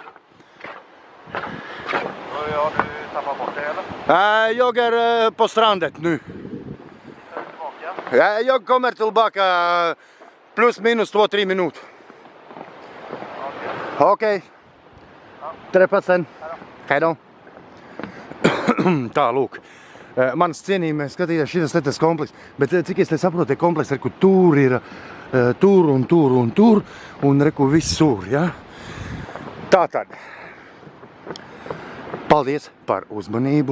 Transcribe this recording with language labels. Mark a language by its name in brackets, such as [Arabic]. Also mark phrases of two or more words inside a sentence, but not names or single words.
[Swedish] Har du tappat bort det eller? Jag är på strandet nu. Jag kommer tillbaka plus minus 2-3 minuter. Okej. Träffas sen. Hejdå. [Latvian] Tā, lūk. Manas cienījumais skatījās šitas lietas kompleks, bet cik es te saprotu, kompleks, kur tur ir tur, un reku visur, ja? Tātad. Paldies par uzmanību.